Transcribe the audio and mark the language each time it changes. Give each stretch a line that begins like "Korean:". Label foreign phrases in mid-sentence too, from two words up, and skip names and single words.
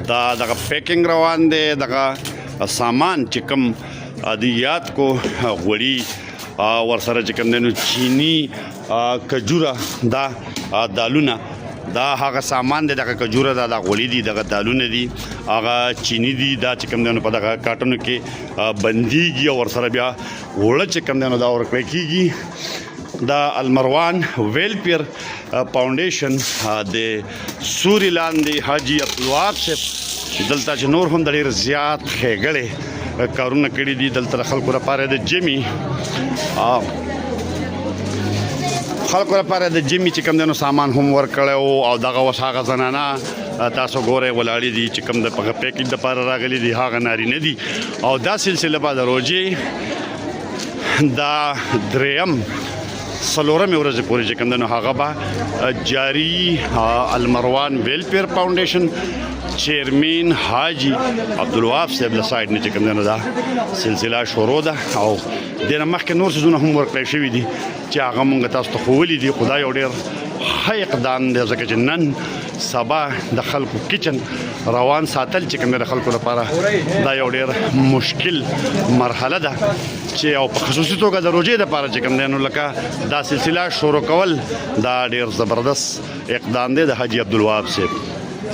Pashto: دا دغه پیکنګ روان دی دغه سامان چې کوم دی یاد کو غوړي ورسره چې کوم دی نو چینی کجوره دا دالونه دا هغه سامان دی. دغه کجوره دا غوړي دي، دغه دالونه دي، هغه چینی دي. دا چې کوم دی نو په دغه کاټنو کې بندیږي او ورسره بیا وړه چې کوم دی نو دا ورکړی کېږي. دا المروان ویلفیئر فاؤنڈیشن د سوري لاندې حاجي عبدالوهاب صاحب دلته چې نور هم د ډېر زیات ښېګړې کارونه کړي دي. دلته د خلکو لپاره د جمي چې کوم دی نو سامان هم ورکړی او دغه اوس هغه زنانه تاسو ګورئ ولاړې دي چې کوم د هغه پیکج دپاره راغلي دي، هغه نارینه دي او دا سلسله به د روژې دا درېیم څلورمې ورځې پورې چې کوم دی نو هغه به جاري. المروان ویلفیئر فاؤنڈیشن چیرمین حاجی عبدالوهاب صاحب له سایډ نه چې کوم دی نو دا سلسله شروع ده او دې نه مخکې نور څیزونه هم ورکړی شوي دي چې هغه مونږ تاسو ته ښوولي دي. خو دا یو ډېر ښه اقدام دی ځکه چې نن سبا د خلکو کچن روان ساتل چې کوم دی د خلکو لپاره دا یو ډېر مشکل مرحله ده چې او په خصوصي توګه د روژې دپاره چې کوم دی نو لکه دا سلسله شروع کول دا ډېر زبردست اقدام دی د حاجي عبدالوهاب صاحب.